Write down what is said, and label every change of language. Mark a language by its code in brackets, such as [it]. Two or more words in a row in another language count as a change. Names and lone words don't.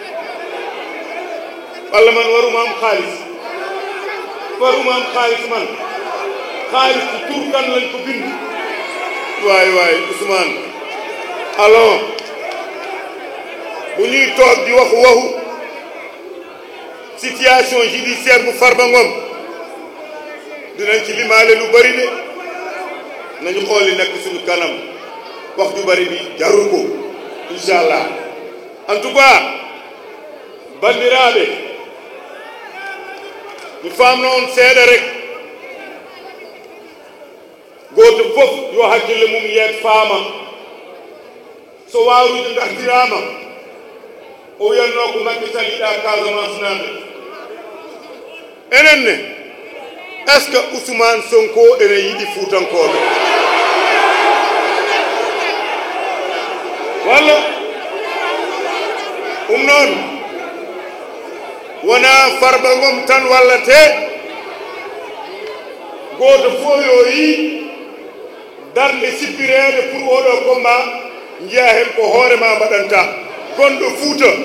[wo] walla man waruma am xaalis man xaalis ci tur kan lañ ko bind waay Ousmane allons bu ñuy toog di waxu [fr] situation judiciaire [wo] bu Farba Ngom dinañ ci limaale lu bari de nañu xool li nekk suñu kanam wax ju bari bi jarul ko inchallah [fr] en tout cas [wo] bandiraɓe [ff] mi famno on seeɗa rek goto fof yo hakkille mum yeet faama so waruji gartirama o wiyanno ko Macky Sall yiɗa Casamance naaɓe enen ne [fr] est ce que [ff] Ousmane Sonko ene yiɗi Fuutankoɓe walla noon wona Farba Ngom tan wallate goto fof yo yi darde sippirede pour oɗo combat jiya hen ko hoorema mbaɗanta gonɗo Fuuta